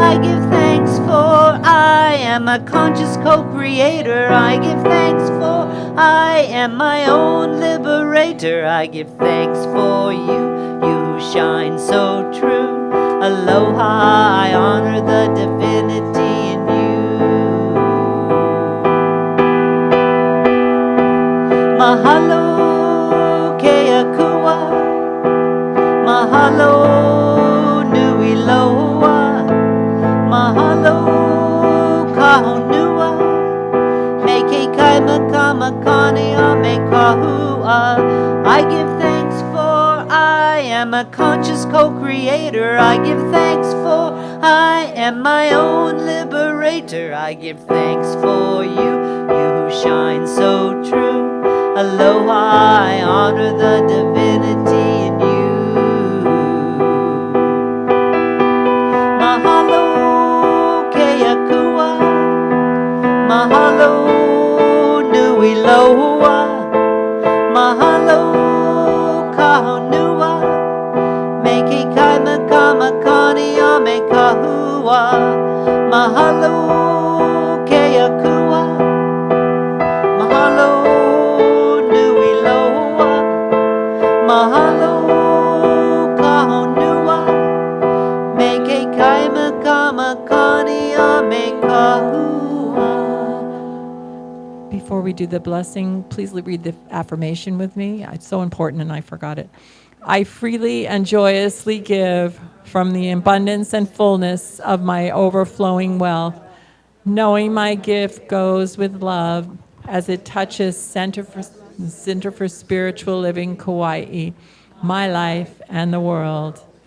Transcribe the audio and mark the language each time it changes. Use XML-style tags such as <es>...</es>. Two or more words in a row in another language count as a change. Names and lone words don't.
<en>I give thanks for I am a conscious co-creator. I give thanks for I am my own liberator. I give thanks for you, you who shine so true. Aloha, I honor the divinity in you.</en> <haw>Mahalo, keakua. Mahalo, nui loa. Mahalo, kahonua. Me ke kai makama kane a me kahua.</haw> <en>I give thanks for I am a conscious co-creator. I give thanks for I am my own liberator. I give thanks for you, you who shine so true. Aloha, I honor the divinity in you.</en> <haw>Mahalo, keakua. Mahalo, nui loa. Mahalo, kahonua. Me ke kai makama kani a me kahua. Mahalo, keakua. Mahalo, nui loa. Mahalo, kahonua. Me ke kai makama kani a me kahua.</haw> <en>Before we do the blessing, please read the affirmation with me. It's so important and I forgot it. I freely and joyously give from the abundance and fullness of my overflowing wealth, knowing my gift goes with love as it touches Center for Spiritual Living Kauai, my life and the world.</en>